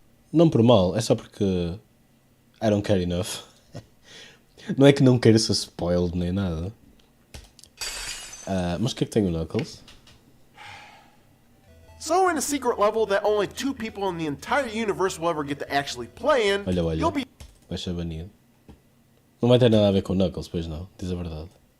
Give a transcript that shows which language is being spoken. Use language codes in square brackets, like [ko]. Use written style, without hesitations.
[pt] Não por mal, é só porque [en] I don't care enough. [pt] Não é que não queira ser spoiled nem nada. Mas o que é que tem o Knuckles? [en] So in a secret level that only 2 people in the entire universe will ever get to actually play in, [pt] Olha, [en] you'll be... [pt] vai ser banido. Não vai ter nada a ver com o Knuckles, pois não, diz a verdade.